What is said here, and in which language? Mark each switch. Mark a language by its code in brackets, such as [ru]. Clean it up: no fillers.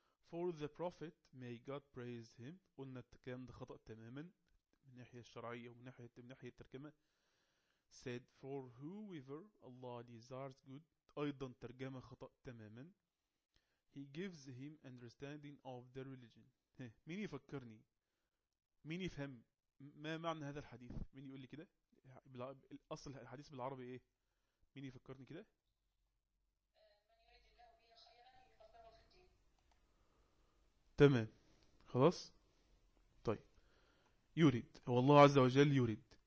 [en] For the Prophet, may God praise him. [ar] قلنا الكلام ده خطأ تماما من ناحية الشرعية ومن ناحية الترجمة. [en] said for whoever Allah desires good. [ar] أيضا ترجمة خطأ تماما. [en] He gives him understanding of the religion. [ar] مين يفكرني؟ مين يفهم ما معنى هذا الحديث؟ مين يقول لي كده؟ الأصل الحديث بالعربي إيه؟ مين يفكرني كده؟ تمام. خلاص، طيب. يريد، هو الله عز وجل يريد.